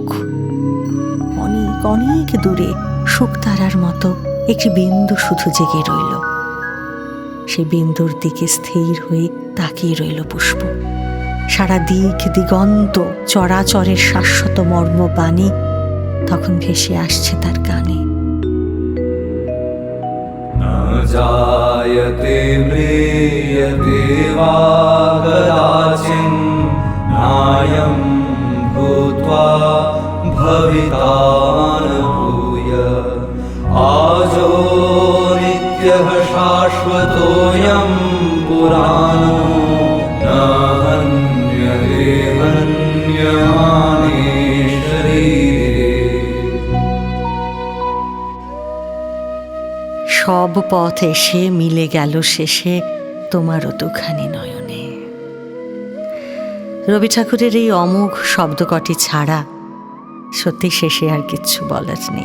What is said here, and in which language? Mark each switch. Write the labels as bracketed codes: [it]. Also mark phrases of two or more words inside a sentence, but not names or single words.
[bn] অনেক অনেক দূরে শুকতারার মতো একটি বিন্দু শুধু জেগে রইল। সেই বিন্দুর দিকে স্থির হয়ে তাকিয়ে রইল পুষ্প। সারা দিক দিগন্ত চরাচরের শাশ্বত মর্মবাণী তখন ভেসে আসছে তার কানে। [sa] जायते म्रियते वा कदाचिन् नायं भूत्वा भविता न भूय आजो नित्यः शाश्वतोऽयं पुराणो न हन्यते हन्यमाने शरीरे। [bn] সব পথ এসে মিলে গেল শেষে তোমারও দুখানি নয়নে। রবি ঠাকুরের এই অমোঘ শব্দকটি ছাড়া সত্যি শেষে আর কিচ্ছু বলার নেই।